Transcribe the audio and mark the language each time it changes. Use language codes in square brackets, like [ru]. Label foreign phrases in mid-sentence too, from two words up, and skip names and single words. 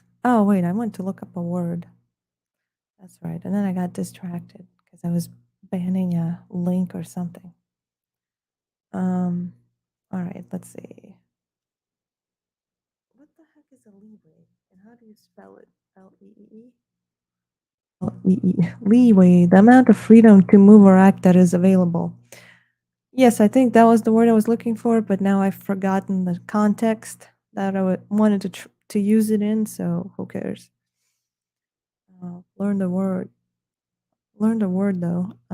[en] Oh, wait, I went to look up a word. That's right. And then I got distracted because I was banning a link or something. All right, let's see. What the heck is a leeway? And how do you spell it? L-E-E-E? L-E-E. Leeway, the amount of freedom to move or act that is available. Yes, I think that was the word I was looking for, but now I've forgotten the context that I wanted to use it in, so who cares? Learn the word. Learn the word though.